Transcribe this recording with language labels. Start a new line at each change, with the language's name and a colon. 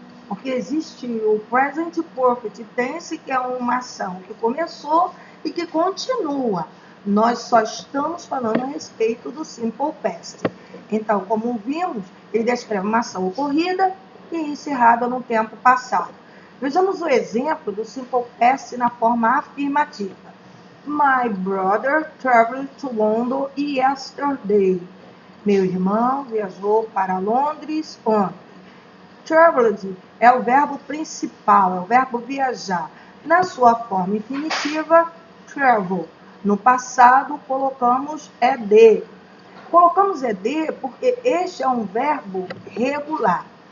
Portuguese: Porque existe o Present Perfect Tense, que é uma ação que começou e que continua. Nós só estamos falando a respeito do Simple Past. Então, como vimos, ele descreve uma ação ocorrida e encerrada no tempo passado. Vejamos o exemplo do Simple Past na forma afirmativa.
English: My brother traveled to London yesterday.
Portuguese: Meu irmão viajou para Londres ontem. Traveled é o verbo principal, é o verbo viajar. Na sua forma infinitiva, travel. No passado, colocamos ed. Colocamos ed porque este é um verbo regular.